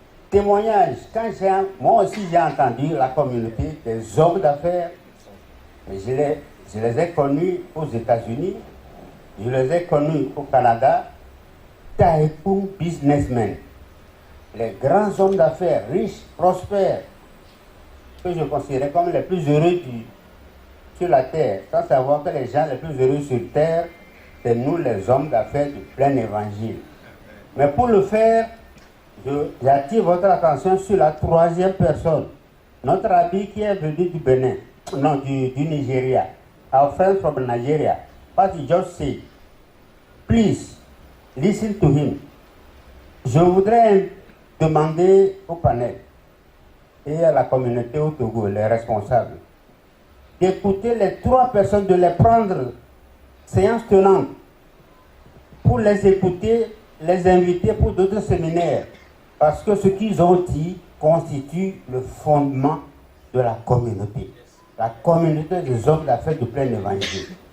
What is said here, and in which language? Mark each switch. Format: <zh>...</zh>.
<fr>Témoignage, moi aussi j'ai entendu la communauté des hommes d'affaires, mais je les ai connus aux États-Unis, je les ai connus au Canada, tycoon businessmen, les grands hommes d'affaires riches, prospères, que je considère comme les plus heureux sur la terre, sans savoir que les gens les plus heureux sur terre, c'est nous les hommes d'affaires du plein évangile. Mais pour le faire, j'attire votre attention sur la troisième personne, notre ami qui est venu du Bénin, non, du Nigeria, our friend from Nigeria.</fr> <en>What he just said, please listen to him.</en> <fr>Je voudrais demander au panel et à la communauté au Togo, les responsables, d'écouter les trois personnes, de les prendre séance tenante pour les écouter, les inviter pour d'autres séminaires, parce que ce qu'ils ont dit constitue le fondement de la communauté des hommes d'affaires du plein évangile.</fr>